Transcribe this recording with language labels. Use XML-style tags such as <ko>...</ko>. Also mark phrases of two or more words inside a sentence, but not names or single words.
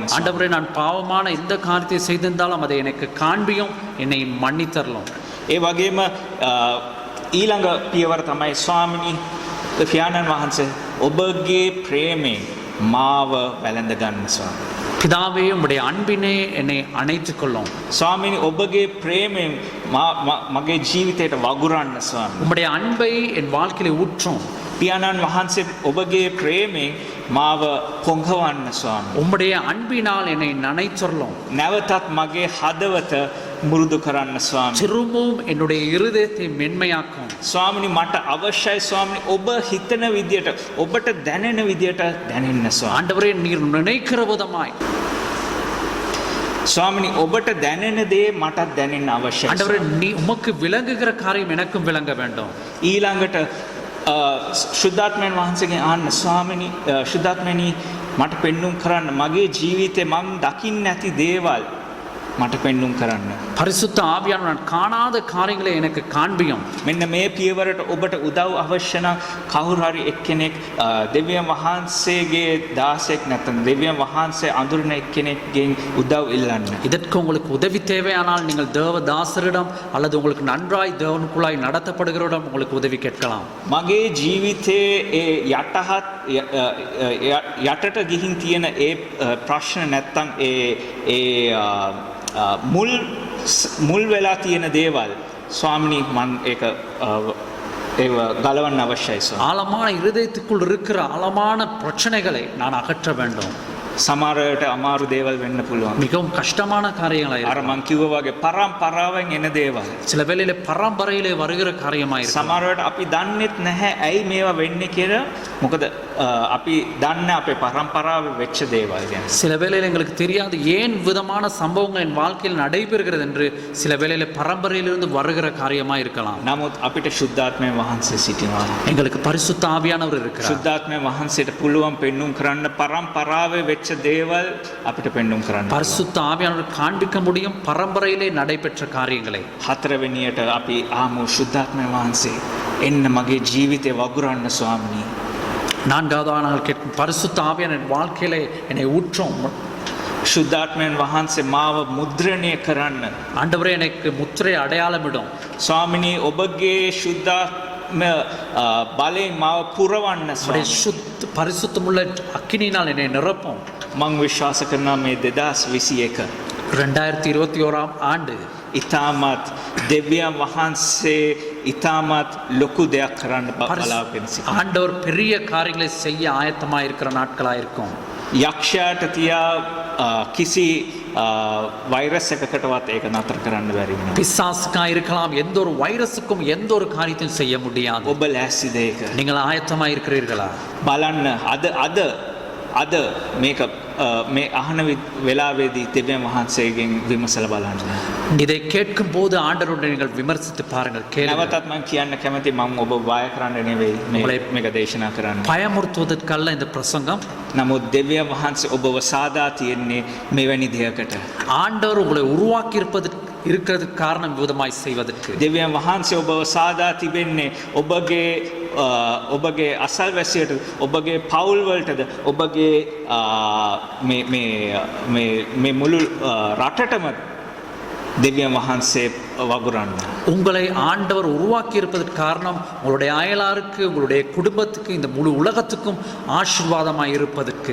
<ta>ஆண்டவரே நான் பாவமான எந்த காரியத்தை செய்திருந்தாலும் அதை எனக்கு காண்பியும் என்னை மன்னித்தரலாம்.</ta> <si>ඒ වගේම ඊළඟ පියවර තමයි ස්වාමිනී පියාණන් වහන්සේ ඔබගේ ප්‍රේමයෙන් මාව වැළඳ ගන්න ස්වාමී.</si> <ta>பிதாவே உம்முடைய அன்பினே என்னை அணைத்துக் கொள்ளும்.</ta> <si>ස්වාමිනී ඔබගේ ප්‍රේමයෙන් මගේ ජීවිතයට වගුරන්න ස්වාමී.</si> <ta>உம்முடைய அன்பை என் வாழ்க்கையில ஊற்றும்.</ta> <si>පියාණන් වහන්සේ ඔබගේ ප්‍රේමයෙන් මාව පොඟවන්න ස්වාමී.</si> <ta>உம்முடைய அன்பினால் என்னை நனைச்சொல்லும்.</ta> <si>නැවතත් මගේ හදවත මුරුදු කරන්න ස්වාමී.</si> <ta>திரும்பவும் என்னுடைய இருதயத்தை மென்மையாக்கும்.</ta> <si>ස්වාමිනී මට අවශ්‍යයි ස්වාමිනී ඔබ හිතන විදියට ඔබට දැනෙන විදියට දැනෙන්න ස්වාමී.</si> <ta>ஆண்டவரே நீர் நினைக்கிற விதமாய்</ta> <si>ස්වාමිනී ඔබට දැනෙන දේ මටත් දැනෙන්න අවශ්‍යයි.</si> <ta>ஆண்டவரே நீ உமக்கு விளங்குகிற காரியம் எனக்கும் விளங்க வேண்டும்.</ta> <si>ඊළඟට ශුද්ධාත්මයන් වහන්සේගෙන් අහන්න ස්වාමිනී ශුද්ධාත්මයනි මට පෙන්눔 කරන්න මගේ ජීවිතේ මම දකින්න නැති දේවල් මට පෙන්눔 කරන්න.</si> <ta>பரிசுத்த ஆவியானவர் நான் காணாத காரியங்களை எனக்கு காண்பியும்.</ta> <si>මෙන්න මේ පියවරට ඔබට උදව් අවශ්‍ය නම් කවුරු හරි එක්කෙනෙක් දෙවියන් වහන්සේගේ දාසෙක් නැත්නම් දෙවියන් වහන්සේ අඳුරන එක්කෙනෙක්ගෙන් උදව් ඉල්ලන්න.</si> <ta>இதற்கு உங்களுக்கு உதவி தேவையானால் நீங்கள் தேவதாசரிடம் அல்லது உங்களுக்கு நன்றாய் தேவனுக்குள்ளாய் நடத்தப்படுகிறவரிடம் உங்களுக்கு உதவி கேட்கலாம்.</ta> <si>මගේ ජීවිතයේ ඒ යටට ගිහින් තියෙන ඒ ප්‍රශ්න නැත්නම් ඒ මුල් වෙලා තියෙන දේවල් ස්වාමිනී මම ඒක ඒව ගලවන්න අවශ්‍යයි ස්වාමී.</si> <ta>ஆழமான இருதயத்துக்குள் இருக்கிற ஆழமான பிரச்சனைகளை நான் அகற்ற வேண்டும்.</ta> <si>සමහරවිට අමාරු දේවල් වෙන්න පුළුවන්.</si> <ta>மிகவும் கஷ்டமான காரியங்களாய்</ta> <si>අර මං කිව්වා වගේ පරම්පරාවෙන් එන දේවල්.</si> <ta>சில வேளையிலே பரம்பரையிலே வருகிற காரியமாய் இருக்கும்.</ta> <si>සමහරවිට අපි දන්නෙත් නැහැ ඇයි මේවා වෙන්නේ කියලා. මොකද අපි දන්නේ අපේ පරම්පරාවේ වෙච්ච දේවල් ගැන.</si> <ta>சில வேளையில எங்களுக்கு தெரியாது ஏன் விதமான சம்பவங்கள் என் வாழ்க்கையில் நடைபெறுகிறது என்று சில வேளையில பரம்பரையிலிருந்து வருகிற காரியமாய் இருக்கலாம்.</ta> <si>නමුත් අපිට ශුද්ධාත්මය වහන්සේ සිටිනවා.</si> <ta>எங்களுக்கு பரிசுத்த ஆவியானவர் இருக்கிறார்.</ta> <si>ශුද්ධාත්මය වහන්සේට පුළුවන් පෙන්눔 කරන්න පරම්පරාවේ වෙච්ච දේවල් අපිට පෙන්눔 කරන්න.</si> <ta>பரிசுத்த ஆவியானவர் காண்பிக்க முடியும் பரம்பரையிலே நடைபெற்ற காரியங்களை.</ta> <si>හතරවෙනියට අපි ආමු ශුද්ධාත්මය වහන්සේ එන්න මගේ ජීවිතේ වගුරන්න ස්වාමිනී.</si> <ta>நான்காவது நாள் கேட்கும் பரிசுத்த ஆவியானவர் என் வாழ்க்கையிலே என்னை ஊற்றும்.</ta> <si>ශුද්ධාත්මයන් වහන්සේ මාව මුද්‍රණය කරන්න.</si> <ta>ஆண்டவரே எனக்கு முத்திரை அடையாளமிடும்.</ta> <si>ස්වාමිනී ඔබගේ ශුද්ධාත්මය බලයෙන් මාව පුරවන්න</si> <ta>உம்முடைய</ta> <si>ස්වාමී.</si> <ta>சுத்த பரிசுத்தமுள்ள அக்கினியினால் என்னை நிரப்பும்.</ta> <si>මං විශ්වාස කරනවා මේ 2021</si> <ta>2021ஆம் ஆண்டு</ta> <si>ඉතාමත් දෙවියන් වහන්සේ ඉතාමත් ලොකු දෙයක් කරන්න බලාපොරොත්තු වෙනවා.</si> <ta>ஆண்டவர் பெரிய காரியங்களை செய்ய ஆயத்தமாக இருக்கிற நாட்களாக இருக்கும்.</ta> <si>යක්ෂයාට තියා කිසි වෛරස් එකකටවත් ඒක නතර කරන්න බැරි වෙනවා.</si> <ta>பிசாசுக்காக இருக்கலாம், எந்த ஒரு வைரஸுக்கும் எந்த ஒரு காரியத்தையும் செய்ய முடியாது.</ta> <si>ඔබ ලෑස්තිද ඒක?</si> <ta>நீங்கள் ஆயத்தமாக இருக்கிறீர்களா?</ta> <si>බලන්න අද මේක මේ අහන වෙලාවේදී දෙවියන් වහන්සේගෙන් විමසලා බලන්න.</si> <ta>இதை கேட்கும் போது ஆண்டவருடன் நீங்கள் விமர்சித்து பாருங்கள், கேளுங்கள்.</ta> <si>නැවතත් මම කියන්න කැමති මම ඔබ බය කරන්න නෙවෙයි මේක දේශනා කරන්න.</si> <ta>பயமுறுத்துவதற்கல்ல இந்த பிரசங்கம்.</ta> <si>නමුත් දෙවියන් වහන්සේ ඔබව සාදා තියෙන්නේ මෙවැනි දෙයකට.</si> <ta>ஆண்டவர் உங்களை உருவாக்கி இருக்கிறதுக்கு காரணம் விதமாய் செய்வதற்கு.</ta> <si>දෙවියන් වහන්සේ ඔබව සාදා තිබෙන්නේ ඔබගේ අසල්වැසියට, ඔබගේ පවුල් වලටද, ඔබගේ මේ මුළු රටටම දෙවියන් වහන්සේ වගුරන්න.</si> <ta>உங்களை ஆண்டவர் உருவாக்கி இருப்பதற்கு காரணம் உங்களுடைய அயலாருக்கு, உங்களுடைய குடும்பத்துக்கு, இந்த முழு உலகத்துக்கும் ஆசீர்வாதமாய் இருப்பதற்கு.</ta>